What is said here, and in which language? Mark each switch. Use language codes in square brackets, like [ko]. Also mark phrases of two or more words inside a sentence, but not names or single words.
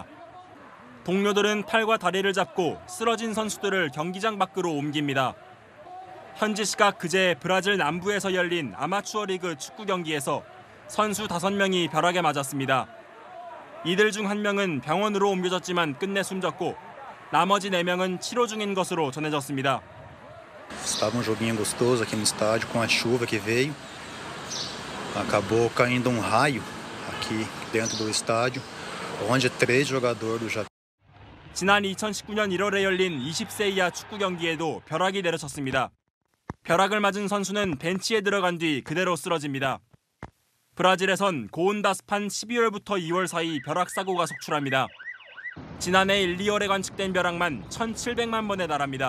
[ko] 동료들은 팔과 다리를 잡고 쓰러진 선수들을 경기장 밖으로 옮깁니다. 현지 시각 그제 브라질 남부에서 열린 아마추어 리그 축구 경기에서 선수 5명이 벼락에 맞았습니다. 이들 중 1명은 병원으로 옮겨졌지만 끝내 숨졌고 나머지 4명은 치료 중인 것으로 전해졌습니다. [pt] Estava joguinho gostoso aqui no estádio com a chuva que veio. Acabou caindo raio aqui dentro do estádio, onde 3 jogadores do Japão. [ko] 지난 2019년 1월에 열린 20세 이하 축구 경기에도 벼락이 내려쳤습니다. 벼락을 맞은 선수는 벤치에 들어간 뒤 그대로 쓰러집니다. 브라질에선 고온다습한 12월부터 2월 사이 벼락사고가 속출합니다. 지난해 1, 2월에 관측된 벼락만 1,700만 번에 달합니다.